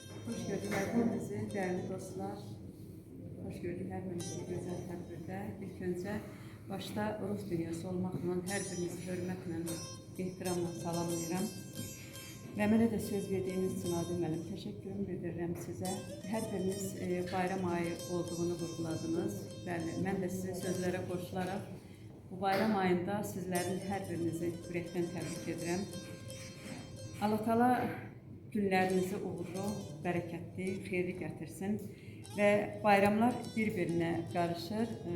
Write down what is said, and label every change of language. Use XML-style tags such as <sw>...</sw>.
<tr>Hoş gördük hepinizi, değerli dostlar. Hoş gördük hepinizi güzel tədbirdə.</tr> <az>İlk öncə başta Rus dünyası olmaqla hər birinizi hörmətlə, ehtiramla salamlayıram. Və mənə də söz verdiyiniz üçün Adil müəllim təşəkkürümü bildirirəm sizə. Hər biriniz bayram ayı olduğunu vurguladınız. Bəli, mən də sizin sözlərə qoşularaq bu bayram ayında sizlərin hər birinizi ürəkdən təbrik edirəm. Allah Taala günlərinizi uğurlu, bərəkətli, xeyirli gətirsin və bayramlar bir-birinə qarışır.</az>